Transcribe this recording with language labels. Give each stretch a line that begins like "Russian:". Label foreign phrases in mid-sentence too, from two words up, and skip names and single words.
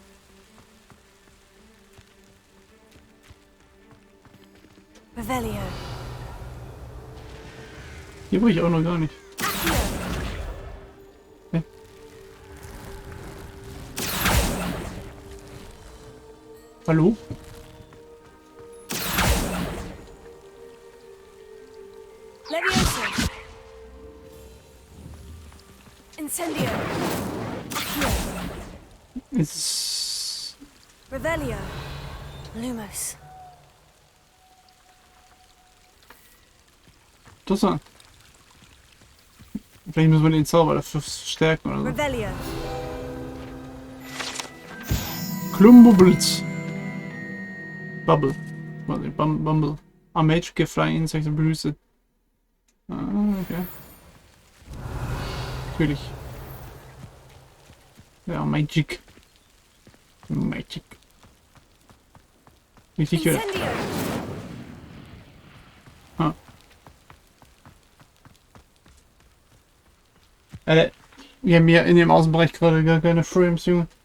German: Revelio. Hier war ich auch noch gar nicht. Okay. Hallo? Levioso. Incendio. Accio. Ist... Revelio. Lumos. Interessant. Vielleicht müssen wir den Zauber dafür stärken oder so. Revelio. Klumbubbles. Bubble. Warte, Bumble.
English: A mage can fly insects and produce it.
German: Ah, okay. Natürlich. Ja, Magic. Magic. Nicht sicher. Ah. Wir haben ja in dem Außenbereich gerade gar keine Frames, Junge.